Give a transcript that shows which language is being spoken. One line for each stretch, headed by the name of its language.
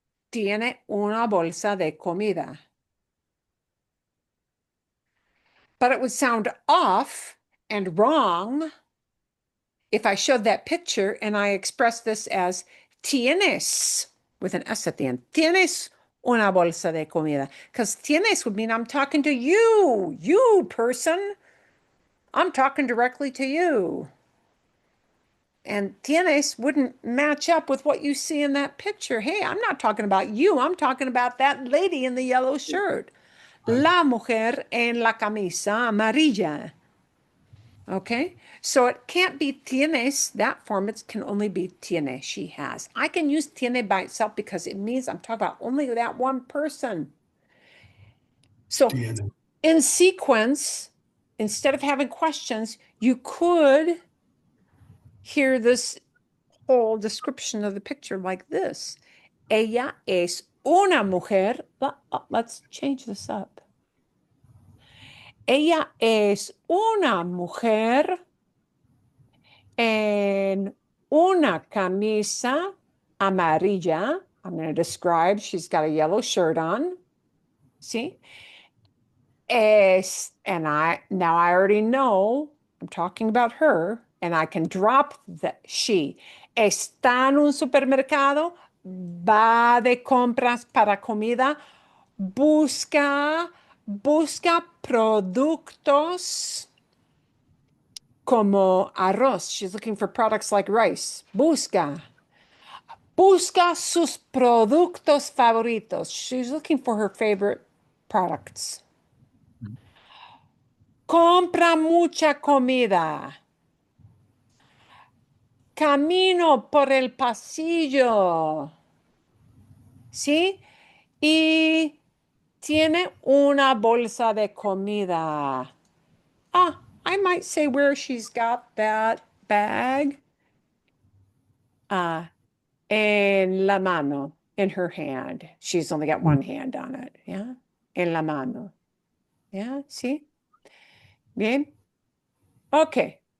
Spanish: Tiene una bolsa de comida.
English: But it would sound off and wrong if I showed that picture and I expressed this as tienes with an S at the end.
Spanish: Tienes una bolsa de comida.
English: Because tienes would mean I'm talking to you person. I'm talking directly to you. And tienes wouldn't match up with what you see in that picture. Hey, I'm not talking about you. I'm talking about that lady in the yellow shirt.
Spanish: La mujer en la camisa amarilla.
English: Okay, so it can't be tienes, that form, it can only be tiene, she has. I can use tiene by itself because it means I'm talking about only that one person. So
Spanish: Tiene.
English: in sequence, instead of having questions, you could hear this whole description of the picture like this.
Spanish: Ella es una mujer.
English: Let's change this up.
Spanish: Ella es una mujer en una camisa amarilla.
English: I'm going to describe, she's got a yellow shirt on. See? And I already know I'm talking about her, and I can drop the she.
Spanish: Está en un supermercado, va de compras para comida, busca productos como arroz.
English: She's looking for products like rice.
Spanish: Busca sus productos favoritos.
English: She's looking for her favorite products.
Spanish: Compra mucha comida. Camino por el pasillo. ¿Sí? Y tiene una bolsa de comida.
English: I might say where she's got that bag.
Spanish: En la mano,
English: in her hand. She's only got one hand on it. Yeah.
Spanish: En la mano.
English: Yeah. See? Bien. Okay.